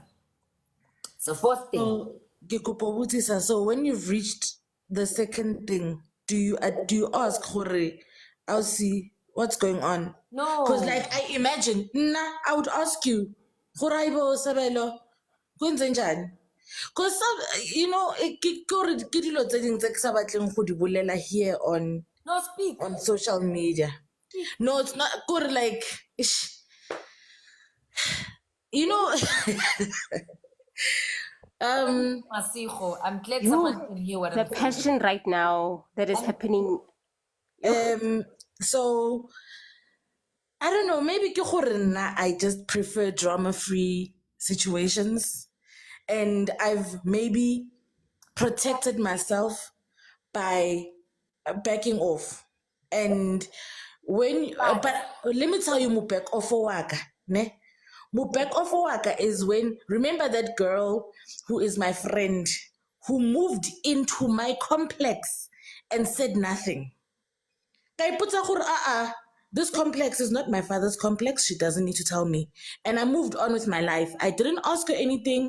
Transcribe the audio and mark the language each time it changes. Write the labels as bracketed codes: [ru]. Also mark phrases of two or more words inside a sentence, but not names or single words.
[en] So first thing. So when you've reached the second thing, do you ask Hore, I'll see what's going on? No. Because like I imagine, I would ask you, [zu] Horaibo Sabelo, kwenzenjani? [en] Because you know, [tn] ke dilo tse ding tse ke sa batleng go di bolela [en] here on No, speak. on social media. No, it's not good. Like, you know, Masigo, I'm glad someone can hear what The I'm saying. passion right now that is happening. so I don't know, maybe [tn] ke gore nna [en] I just prefer drama-free situations, and I've maybe protected myself by backing off. And when but let me tell you, mo back off waka, ne? Mo back off waka is when, remember that girl who is my friend who moved into my complex and said nothing. This complex is not my father's complex. She doesn't need to tell me. And I moved on with my life. I didn't ask her anything.